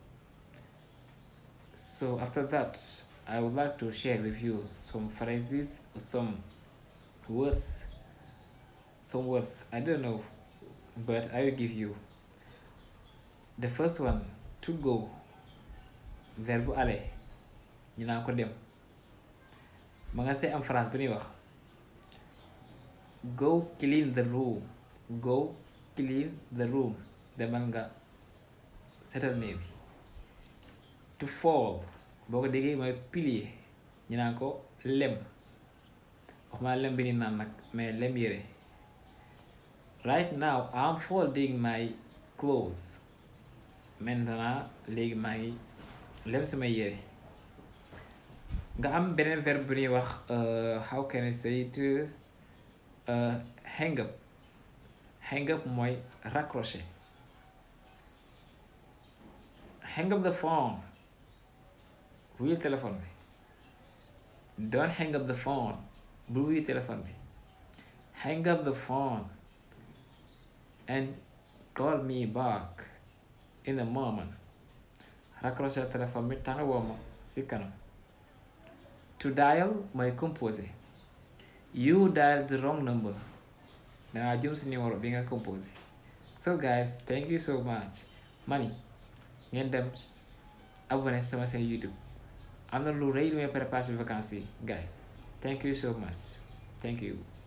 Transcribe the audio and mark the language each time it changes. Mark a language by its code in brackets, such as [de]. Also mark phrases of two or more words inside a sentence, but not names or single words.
[en] So after that, I would like to share with you some phrases or some words I don't know, but I will give you. The first one, to go, [fr] verbe aller, [wo] ñu naan ko dem. Ma nga see am phrase bu ñuy wax [en] go clean the room, go clean the room, [wo] demal nga setal néeg bi. [en] To fold, [wo] boo ko déggee mooy plier, ñu naan ko lem, waxuma lem bi ni naan nag mais lem yére. [en] Right now I'm folding my clothes. [wo] Maintenant léegi maa ngi lem sama yére. Nga am beneen verbe bu ñuy wax [en] how can I say it, hang up. Hang up [wo] mooy raccrocher. [en] Hang up the phone, [wo] wuyul téléphone bi. [en] Don't hang up the phone, [wo] bul wuyu téléphone bi. [en] Hang up the phone and call me back in a moment. [wo] Raccrocher téléphone bi tànn woo ma si kanam. [en] To dial [wo] mooy composé. [en] You dialed the wrong number. [wo] Dangaa jum si numéro bi nga composé. [en] So guys, thank you so much. [wo] Mani ngeen dem abonné sama seen YouTube. Am na lu rëy lu may préparé si vacances yi guys. [en] Thank you so much. Thank you.